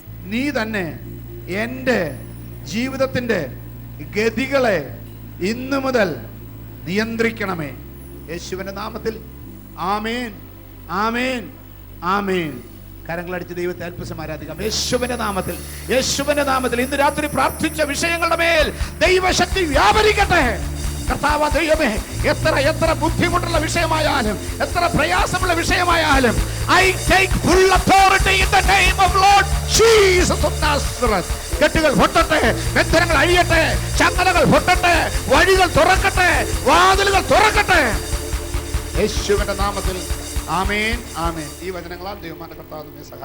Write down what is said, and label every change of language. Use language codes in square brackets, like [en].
[ml] നീ തന്നെ എൻ്റെ ജീവിതത്തിൻ്റെ ഗതികളെ ഇന്നു മുതൽ നിയന്ത്രിക്കണമേ. യേശുവിൻ്റെ നാമത്തിൽ ആമേൻ, ആമേൻ, ആമേൻ. കരങ്ങളടിച്ച് ദൈവത്തെ അല്പസം ആരാധിക്കാം. യേശുവിൻ്റെ നാമത്തിൽ, യേശുവിൻ്റെ നാമത്തിൽ ഇന്ന് രാത്രി പ്രാർത്ഥിച്ച വിഷയങ്ങളുടെ മേൽ ദൈവശക്തി വ്യാപരിക്കട്ടെ. കർത്താവ് ദൈവമേ, എത്ര ബുദ്ധിമുട്ടുള്ള വിഷയമായാലും, എത്ര പ്രയാസമുള്ള വിഷയമായാലും, [en] I take full authority in the name of Lord Jesus of Nazareth. [ml] കെട്ടുകൾ പൊട്ടട്ടെ, ബന്ധനങ്ങൾ അഴിയട്ടെ, ചങ്ങലകൾ പൊട്ടട്ടെ, വഴികൾ തുറക്കട്ടെ, വാതിലുകൾ തുറക്കട്ടെ, യേശുവിന്റെ നാമത്തിൽ ആമേൻ, ആമേൻ. ഈ വചനങ്ങളാൽ ദൈവമാന്റെ കർത്താവ് നമ്മെ സഹായിക്കും.